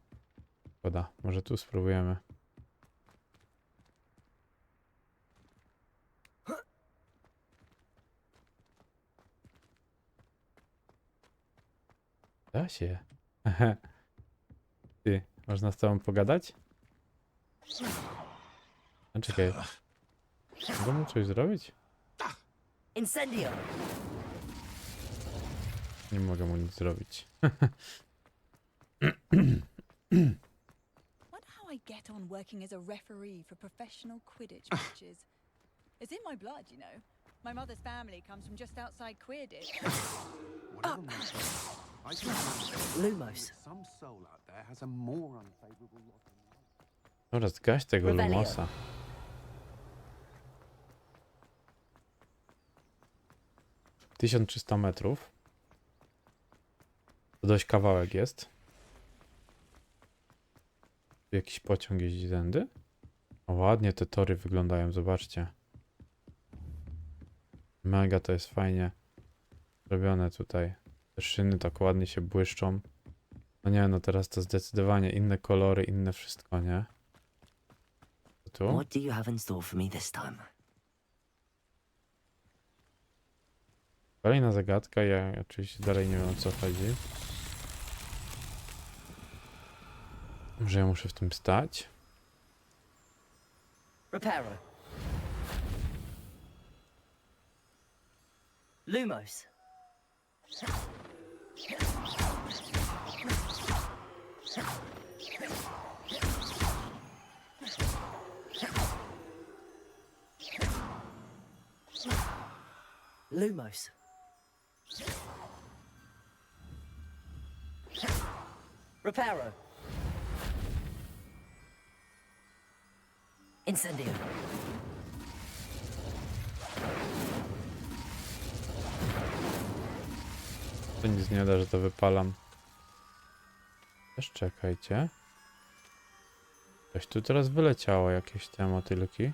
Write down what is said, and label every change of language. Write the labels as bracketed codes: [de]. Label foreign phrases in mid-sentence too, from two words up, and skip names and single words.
[pl] Szkoda. Może tu spróbujemy. Da się. Ty, można z tobą pogadać? A czekaj. Mogę mu coś zrobić? Incendio. Nie mogę mu nic zrobić. [en] Wonder how I get on working as a referee for professional Quidditch matches. It's in my blood, you know. My mother's family comes from just outside Quidditch. Lumos. Some soul out there has a more unfavorable lot than mine. [pl] Dobra, zgaś tego Rebellion. Lumosa. - 1300 metrów. To dość kawałek jest. Tu jakiś pociąg jeździ tędy. O, ładnie te tory wyglądają, zobaczcie. Mega to jest fajnie zrobione tutaj. Te szyny tak ładnie się błyszczą. No nie, no teraz to zdecydowanie inne kolory, inne wszystko, nie? Co tu? [en] What do you have in store for me this time? [pl] Kolejna zagadka, ja oczywiście dalej nie wiem, o co chodzi. Może ja muszę w tym stać? Reparo. Lumos. Lumos. Reparo. Incendio. To nic nie da, że to wypalam. Też czekajcie. Coś tu teraz wyleciało, jakieś te motylki.